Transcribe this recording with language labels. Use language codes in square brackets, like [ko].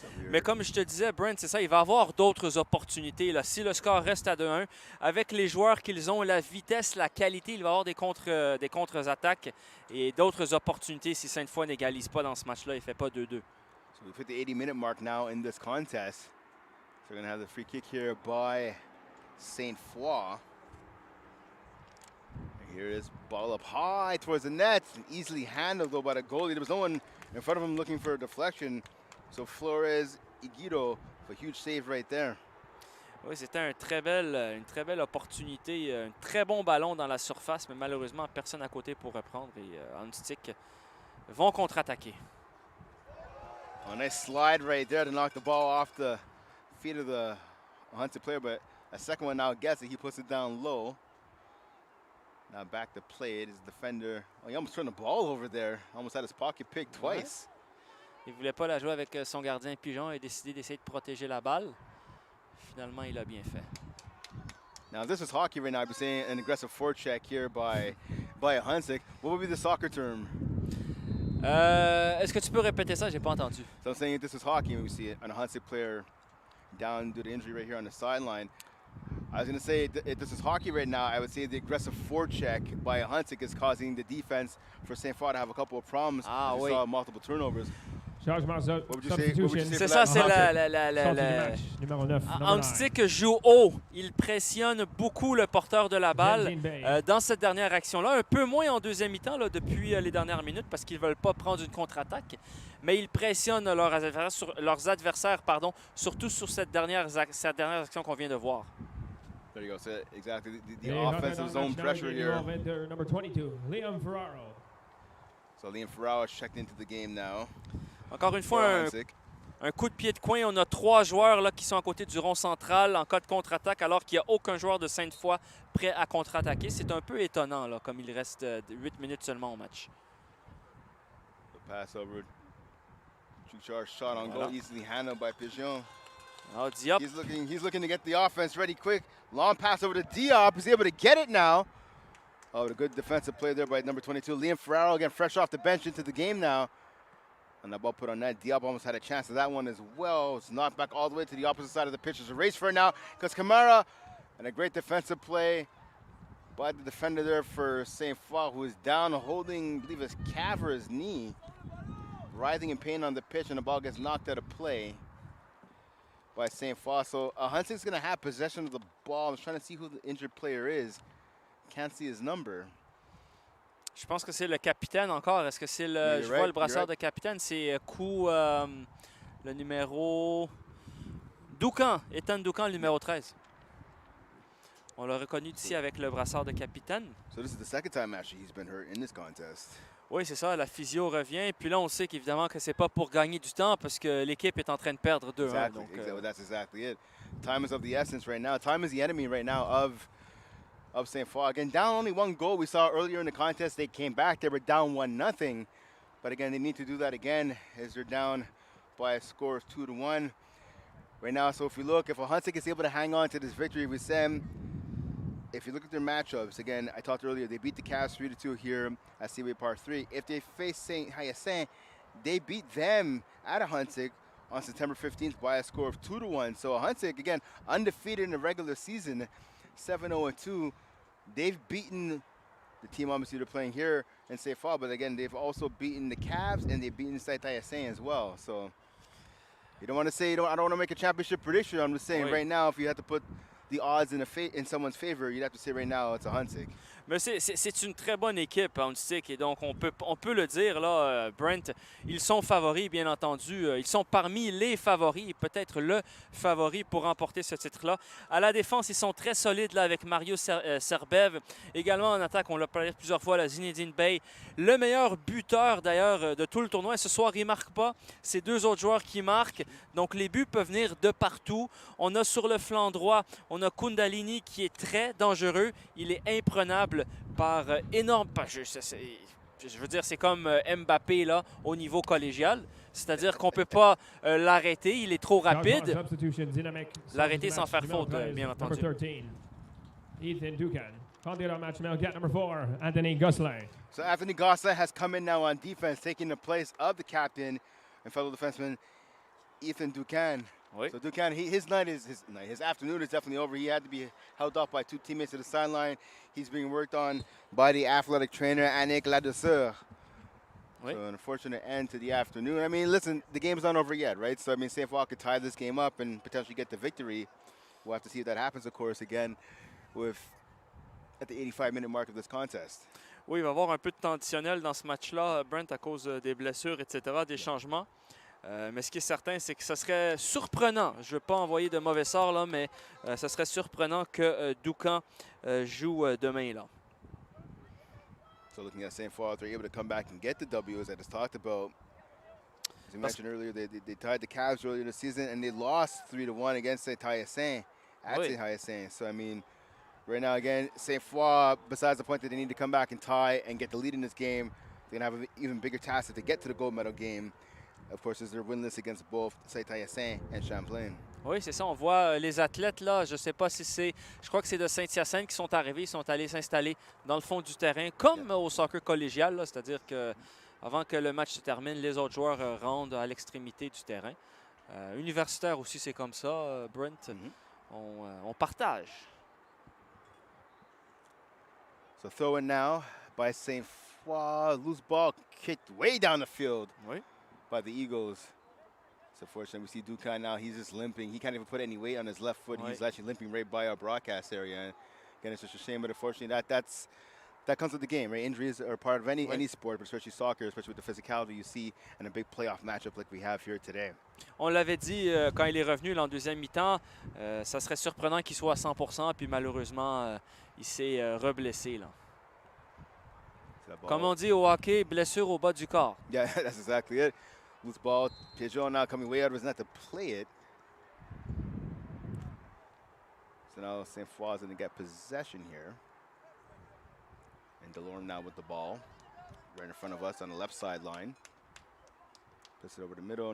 [fr] Mais comme je te disais, Brent, c'est ça, il va avoir d'autres opportunités. Là. Si le score reste à 2-1, avec les joueurs qu'ils ont, la vitesse, la qualité, il va avoir des contre-attaques et d'autres opportunités si Sainte-Foy n'égalise pas dans ce match-là. Il ne fait pas 2-2. [en] So we've hit the 80-minute mark now in this contest. So we're going to have the free kick here by Sainte Foy. Here is ball up high towards the net. Easily handled though by the goalie. There was no one in front of him looking for a deflection. So Flores Iguido, a huge save right there. [fr] Oui, c'était une très belle opportunité. Un très bon ballon dans la surface, mais malheureusement, personne à côté pour reprendre. Et Ahuntsic vont contre-attaquer. [en] A nice slide right there to knock the ball off the feet of the Ahuntsic player, but a second one now gets it. He puts it down low. Now back to play it. His defender, oh, he almost turned the ball over there. Almost had his pocket picked twice. [fr] Ouais. Il ne voulait pas la jouer avec son gardien Pigeon et a décidé d'essayer de protéger la balle. Finalement, il a bien fait. [en] Now, if this was hockey right now, I'd be saying an aggressive forecheck here by Ahuntsic. What would be the soccer term? [fr] Est-ce que tu peux répéter ça? J'ai pas entendu. [en] So I'm saying if this was hockey, and we see an Ahuntsic player down due to injury right here on the sideline. I was going to say if this is hockey right now, I would say the aggressive forecheck by Ahuntsic is causing the defense for Sainte Foy to have a couple of problems. We saw multiple turnovers. [fr] Changement C'est ça, c'est numéro 9. Ahuntsic joue haut. Il pressionne beaucoup le porteur de la balle dans cette dernière action-là. Un peu moins en deuxième mi-temps là, depuis les dernières minutes parce qu'ils ne veulent pas prendre une contre-attaque. Mais ils pressionnent leurs adversaires, surtout sur cette dernière action qu'on vient de voir. [en] There you go. So exactly the offensive zone pressure here. Number 22, Liam Ferraro. So Liam Ferraro is checked into the game now. [fr] Encore une fois, un coup de pied de coin. On a 3 joueurs là, qui sont à côté du rond central en cas de contre-attaque, alors qu'il n'y a aucun joueur de Sainte-Foy prêt à contre-attaquer. C'est un peu étonnant, là, comme il reste 8 minutes seulement au match. [en] The pass over. Two-charge shot on goal, easily handled by Pigeon. Oh, Diop. He's looking to get the offense ready quick. Long pass over to Diop. He's able to get it now. Oh, a good defensive play there by number 22. Liam Ferraro again fresh off the bench into the game now. And that ball put on net. Diop almost had a chance of that one as well. It's knocked back all the way to the opposite side of the pitch. There's a race for it now because Kamara, and a great defensive play by the defender there for Sainte Foy, who is down holding, I believe, his calf or his knee. Writhing in pain on the pitch, and the ball gets knocked out of play by Sainte Foy. So Ahuntsic's going to have possession of the ball. I was trying to see who the injured player is. Can't see his number. [fr] Je pense que c'est le capitaine encore. Est-ce que c'est le... Je vois le brassard de capitaine. C'est le numéro... Doucan. Ethan Doucan, le numéro 13. On l'a reconnu ici avec le brassard de capitaine. [en] So this is the second time actually he's been hurt in this contest. [fr] Oui, c'est ça. La physio revient. Puis là, on sait qu'évidemment que c'est pas pour gagner du temps parce que l'équipe est en train de perdre 2-1. [en] Exactly. That's exactly it. Time is of the essence right now. Time is the enemy right now of Sainte Foy. Again, down only 1 goal. We saw earlier in the contest they came back. They were down 1-0. But again, they need to do that again as they're down by a score of 2-1 right now. So if we look, if Ahuntsic is able to hang on to this victory with Sam, if you look at their matchups, again, I talked earlier, they beat the Cavs 3-2 here at Seaway Park 3. If they face Saint Hyacinthe, they beat them at Ahuntsic on September 15th by a score of 2-1. So Ahuntsic, again, undefeated in the regular season, 7-0-2. They've beaten the team obviously they're playing here in Sainte Foy, but again, they've also beaten the Cavs and they've beaten Sainte Hyacinthe as well. So you don't want to say, I don't want to make a championship prediction. I'm just saying right now, if you had to put the odds in someone's favor, you'd have to say right now it's Ahuntsic. [fr] Mais c'est une très bonne équipe, Ahuntsic, et donc on peut le dire, là, Brent, ils sont favoris, bien entendu. Ils sont parmi les favoris, peut-être le favori pour remporter ce titre-là. À la défense, ils sont très solides là, avec Mario Serbev. Également en attaque, on l'a parlé plusieurs fois, la Zinedine Bey. Le meilleur buteur, d'ailleurs, de tout le tournoi. Et ce soir, il ne marque pas. C'est 2 autres joueurs qui marquent. Donc, les buts peuvent venir de partout. On a sur le flanc droit, on a Kundalini qui est très dangereux. Il est imprenable par énorme... Je veux dire, c'est comme Mbappé là, au niveau collégial. C'est-à-dire qu'on ne peut pas l'arrêter. Il est trop rapide. L'arrêter sans faire faute, bien entendu. Ethan Ducan. Candidato match male get number 4, Anthony Gosselin. [en] So Anthony Gosselin has come in now on defense, taking the place of the captain and fellow defenseman Ethan Ducan. [fr] Oui. [en] So Ducan, his afternoon is definitely over. He had to be held off by 2 teammates to the sideline. He's being worked on by the athletic trainer Annick Ladouceur. [fr] Oui. [en] So an unfortunate end to the afternoon. I mean, listen, the game's not over yet, right? So I mean, Sainte could tie this game up and potentially get the victory. We'll have to see if that happens, of course, again at the 85-minute mark of this contest. [fr] Oui, il va y avoir un peu de temps additionnel dans ce match-là, Brent, à cause des blessures, etc., des changements. Mais ce qui est certain, c'est que ce serait surprenant. Je ne veux pas envoyer de mauvais sort, là, mais ce serait surprenant que Ducan joue demain. Là. [en] So looking at Sainte Foy, they're able to come back and get the W, as I just talked about. As you mentioned earlier, they tied the Cavs earlier this season, and they lost 3-1 against Saint-Hyacinthe at Saint-Hyacinthe. So, I mean, right now, again, Sainte Foy, besides the point that they need to come back and tie and get the lead in this game, they're going to have an even bigger task to get to the gold medal game. Of course, as they're winless against both Saint-Hyacinthe and Champlain. [fr] Oui, c'est ça. On voit les athlètes, là, je ne sais pas si c'est... Je crois que c'est de Saint-Hyacinthe qui sont arrivés. Ils sont allés s'installer dans le fond du terrain, comme au soccer collégial, c'est-à-dire que avant que le match se termine, les autres joueurs rendent à l'extrémité du terrain. Universitaire aussi, c'est comme ça, Brent. On partage. [en] So throw in now by Sainte Foy. Loose ball kicked way down the field by the Eagles. So fortunately, we see Ducan now. He's just limping. He can't even put any weight on his left foot. He's actually limping right by our broadcast area. And again, it's just a shame, but unfortunately, that comes with the game, right? Injuries are part of any sport, but especially soccer, especially with the physicality you see in a big playoff matchup like we have here today. [fr] On l'avait dit quand il est revenu en deuxième mi-temps, ça serait surprenant qu'il soit à 100%, puis malheureusement, il s'est reblessé. Là. Comme on dit au hockey, blessure au bas du corps. [en] Yeah, that's exactly it. Loose ball. Pigeon now coming way out of his net to play it. So now Sainte Foy is going to get possession here. And DeLorme now with the ball. Right in front of us on the left sideline. Puts it over the middle.